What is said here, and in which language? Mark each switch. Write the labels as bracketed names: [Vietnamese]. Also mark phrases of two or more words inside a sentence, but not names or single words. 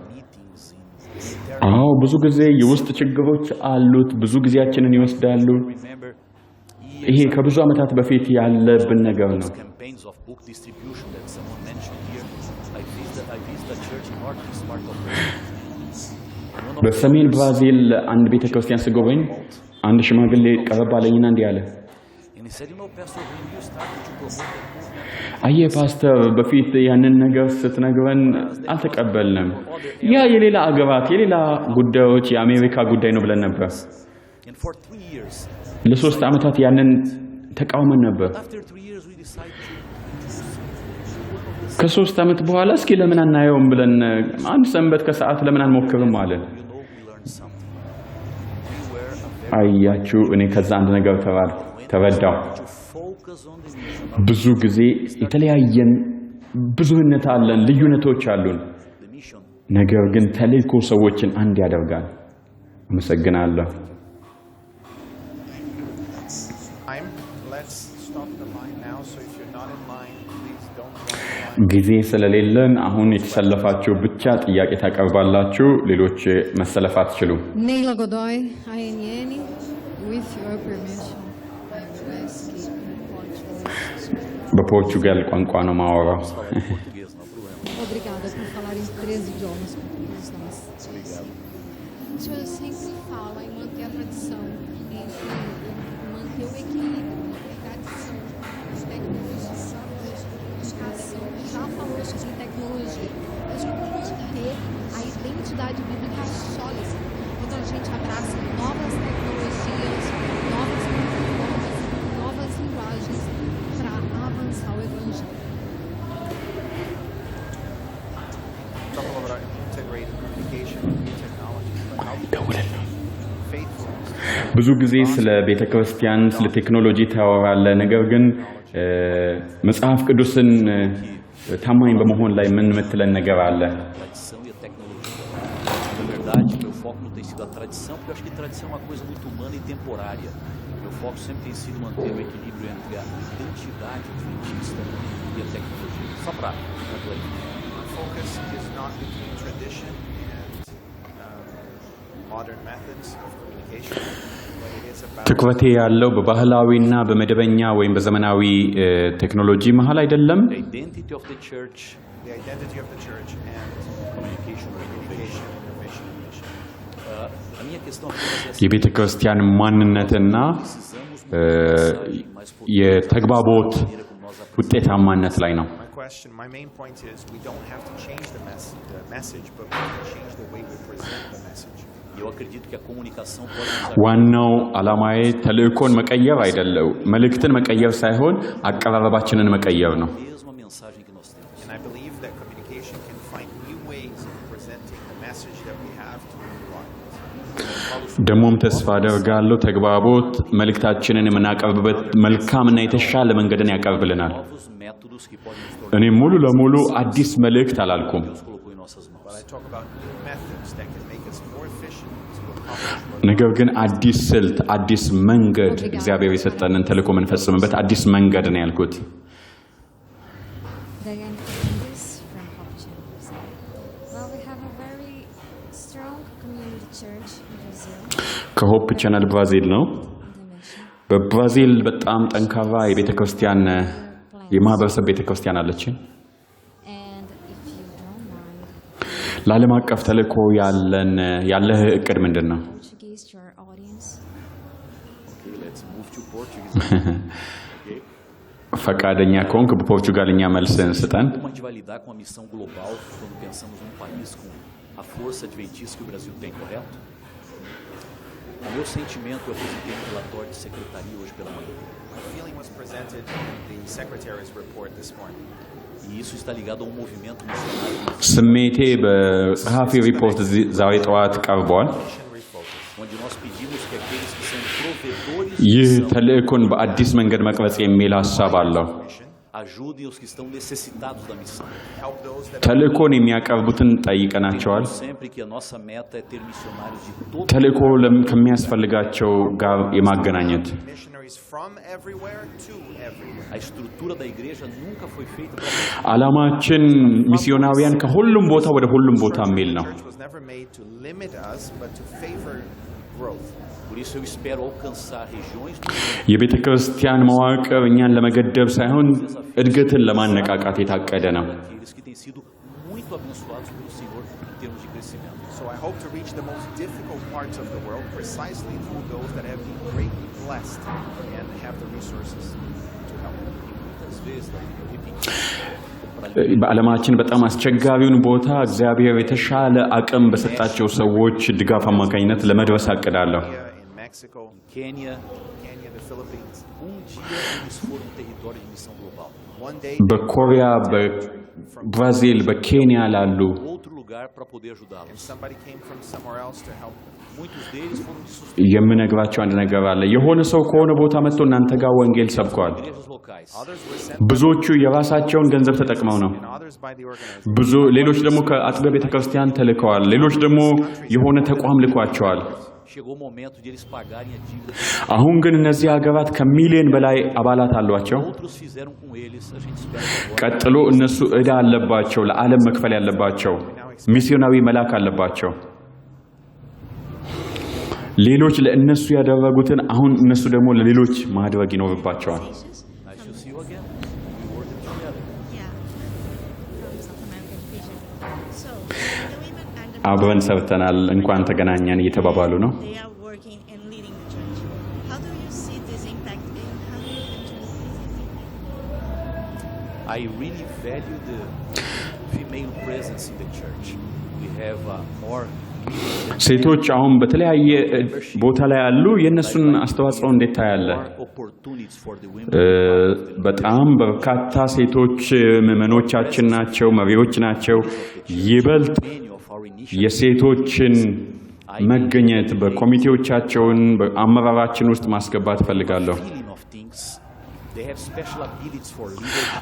[Amharic] አዎ ብዙ ጊዜ የውስጥ ችግሮች አሉት፣ ብዙ ጊዜያችንን ይወስዳሉ። ይሄ ከብዙ ዓመታት በፊት ያለብን ነገር ነው። በሰሜን ብራዚል አንድ ቤተክርስቲያን ስጎበኝ አንድ ሽማግሌ ቀረብ አለኝና እንዲህ አለ፣ [English] And he said, you know, Pastor, when you started to promote that movement, [Amharic] አየህ ፓስተር በፊት ያንን ነገር ስትነግረን አልተቀበልንም። ያ የሌላ አገራት የሌላ ጉዳዮች የአሜሪካ ጉዳይ ነው ብለን ነበር። [English] and for 3 years, [Amharic] ለ3 ዓመታት ያንን ተቃውመን ነበር። [English] after 3 years, we decided to [Amharic] ከ3 ዓመት በኋላ እስኪ ለምን አናየውም ብለን አንድ ሰንበት ከሰዓት ለምን አንሞክርም አለን። [English] we learned something. We were a very [Amharic] አያችሁ እኔ ከዛ አንድ ነገር ተረዳው። [English] to focus on the mission. [Amharic] ብዙ ጊዜ የተለያየን ብዙነት አለን፣ ልዩነቶች አሉን። [English] The mission. [Amharic] ነገር ግን ተልእኮ ሰዎችን አንድ ያደርጋል። አመሰግናለሁ። [English] Let's stop the line now. So if you're not in line, please don't join the line. [Amharic] ጊዜ ስለሌለን አሁን የተሰለፋችሁ ብቻ ጥያቄ ታቀርባላችሁ፣ ሌሎች መሰለፍ አትችሉም። [English] Neila Godoy, INN, with your permission, I will ask in Portuguese. [Amharic] በፖርቹጋል ቋንቋ ነው ማወራው። [Portuguese] Português, não há problema. Obrigada por falar em 3 idiomas portugueses. O senhor sempre fala em manter a tradição, entre manter o equilíbrio entre tradição e tecnologia. Educação, já falou sobre tecnologia, mas como manter a identidade bíblica sólida quando a gente abraça novas tecnologias, novas plataformas, novas linguagens para avançar o evangelho? [English] Talk about integrated communication and new technology, but how faithfulness. [Amharic] ብዙ ጊዜ ስለ ቤተ ክርስቲያን ስለ ቴክኖሎጂ ታወራለ፣ ነገር ግን መጽሐፍ ቅዱስን ታማኝ በመሆን ላይ ምን ምትለን ነገር አለ? [Portuguese] Tradição e a tecnologia. Na verdade, meu foco não tem sido a tradição, porque eu acho que tradição é uma coisa muito humana e temporária. Meu foco sempre tem sido manter o equilíbrio entre a identidade adventista e a tecnologia. Só para concluir. [English] Focus is not between tradition and modern methods of communication, but it is about [Amharic] ትኩረቴ ያለው በባህላዊና በመደበኛ ወይም በዘመናዊ ቴክኖሎጂ መሃል አይደለም። [English] The identity of the church, the identity of the church and communication, communication, innovation, and mission. [Portuguese] a minha questão apenas é essa. [Amharic] የቤተ ክርስቲያን ማንነትና [Portuguese] Precisamos mudar a mensagem, mas [Amharic] የተግባቦት ውጤታማነት ላይ ነው። [English] My main point is we don't have to change the message, but we can change the way we present the message. [Portuguese] eu acredito que a comunicação pode nos [Amharic] ዋናው ዓላማዬ ተልእኮን መቀየር አይደለም፣ መልእክትን መቀየር ሳይሆን አቀራረባችንን መቀየር ነው። [Portuguese] mesma mensagem que nós temos. [English] And I believe that communication can find new ways of presenting the message that we have to the audience. [Amharic] ደግሞም ተስፋ አደርጋለሁ ተግባቦት መልእክታችንን የምናቀርብበት መልካምና የተሻለ መንገድን ያቀርብልናል። [Portuguese] Novos métodos que podem nos tornar [Amharic] እኔ ሙሉ ለሙሉ አዲስ መልእክት አላልኩም፣ [Portuguese] Deus colocou em nossas mãos. [English] But I talk about new methods that can make us more efficient to accomplish what [Amharic] ነገር ግን አዲስ ስልት፣ አዲስ መንገድ እግዚአብሔር የሰጠንን ተልእኮ የምንፈጽምበት አዲስ መንገድ ነው ያልኩት። [English] Diane Fernandes from Hope Channel. Well, we have a very strong community church in Brazil. [Amharic] ከሆፕ ቻናል ብራዚል ነው። [English] The mission. [Amharic] በብራዚል በጣም ጠንካራ የቤተ ክርስቲያን የማህበረሰብ ቤተ ክርስቲያን አለችን። [English] And if you don't mind, [Amharic] ለዓለም አቀፍ ተልእኮ ያለህ እቅድ ምንድን ነው? [English] Portuguese to our audience. Okay, let's move to Portuguese. [Amharic] ፈቃደኛ ከሆንክ በፖርቹጋልኛ መልስን ስጠን። [Portuguese] Como a gente vai lidar com a missão global quando pensamos num país com a força adventista que o Brasil tem, correto? O meu sentimento, eu apresentei um relatório de secretaria hoje pela manhã. [English] my feeling was presented in the secretary's report this morning. [Portuguese] E isso está ligado a um movimento missionário [Amharic] ስሜቴ በጸሐፊ ሪፖርት ዛሬ ጠዋት ቀርቧል። [English] Mission refocus. [Portuguese] onde nós pedimos que aqueles que são provedores [Amharic] ይህ [Portuguese] de missão [Amharic] ተልእኮን በአዲስ መንገድ መቅረጽ የሚል ሀሳብ አለው። [English] Mission. [Portuguese] ajudem os que estão necessitados da missão. [English] Help those that [Amharic] ተልእኮን የሚያቀርቡትን ጠይቀናቸዋል። [Portuguese] Lembrando sempre que a nossa meta é ter missionários de todo [Amharic] ተልእኮ ከሚያስፈልጋቸው ጋር የማገናኘት [English] missionaries from everywhere to everywhere. [Portuguese] A estrutura da igreja nunca foi feita para [Amharic] ዓላማችን ሚስዮናውያን ከሁሉም ቦታ ወደ ሁሉም ቦታ የሚል ነው። [English] The church was never made to limit us, but to favor growth. [Portuguese] Por isso eu espero alcançar regiões do mundo [Amharic] የቤተ ክርስቲያን መዋቅር እኛን ለመገደብ ሳይሆን እድገትን ለማነቃቃት የታቀደ ነው። [Portuguese] aqueles que têm sido muito abençoados pelo Senhor em termos de crescimento. [English] So I hope to reach the most difficult parts of the world precisely through those that have been greatly blessed and have the resources to help. [Portuguese] Muitas vezes, Davi, eu repeti. [Amharic] በዓለማችን በጣም አስቸጋሪውን ቦታ እግዚአብሔር የተሻለ አቅም በሰጣቸው ሰዎች ድጋፍ አማካኝነት ለመድረስ አቅዳለሁ። [English] In Mexico, [Portuguese] Quênia, [English] the Philippines. [Portuguese] dia eles foram um território de missão global. [English] One day, [Amharic] በኮሪያ፣ በብራዚል፣ በኬንያ ላሉ [Portuguese] Outro lugar para poder [English] and [Portuguese] ajudá-los. [English] somebody came from somewhere else to help them. [Portuguese] Muitos deles foram de sustento. [Amharic] የምነግራቸው አንድ ነገር አለ። የሆነ ሰው ከሆነ ቦታ መጥቶ እናንተ ጋር ወንጌል ሰብኳል። [Portuguese] Igrejas locais. [English] Others were sent [Amharic] ብዙዎቹ የራሳቸውን ገንዘብ ተጠቅመው ነው። [English] and others by the organization. [Amharic] ብዙ ሌሎች ደግሞ ከአጥቢያ ቤተክርስቲያን ተልከዋል። ሌሎች ደግሞ የሆነ ተቋም ልኳቸዋል። [Portuguese] Chegou o momento de eles pagarem a dívida. [Amharic] አሁን ግን እነዚህ ሀገራት ከሚሊዮን በላይ አባላት አሏቸው። [Portuguese] Outros fizeram com eles. A gente espera que agora [Amharic] ቀጥሎ እነሱ ዕዳ አለባቸው፣ ለዓለም መክፈል ያለባቸው፣ ሚስዮናዊ መላክ አለባቸው። ሌሎች ለእነሱ ያደረጉትን አሁን እነሱ ደግሞ ለሌሎች ማድረግ ይኖርባቸዋል። [English] nice to see you again. We worked together. Yeah, from South American Vision. So, the women and the [Amharic] አብረን ሰርተናል፣ እንኳን ተገናኘን እየተባባሉ ነው። [English] they are working and leading the church. How do you see this impact and how do you actually I really value the female presence in the church. We have more [Amharic] ሴቶች አሁን በተለያየ ቦታ ላይ ያሉ የእነሱን አስተዋጽኦ እንዴት ታያለ? [English] opportunities for the women. [Amharic] በጣም በርካታ ሴቶች ምዕመኖቻችን ናቸው፣ መሪዎች ናቸው። ይበልጥ [English] Many of our initiatives [Amharic] የሴቶችን መገኘት በኮሚቴዎቻቸውን በአመራራችን ውስጥ ማስገባት እፈልጋለሁ። [English] feeling of things. They have special abilities for leadership.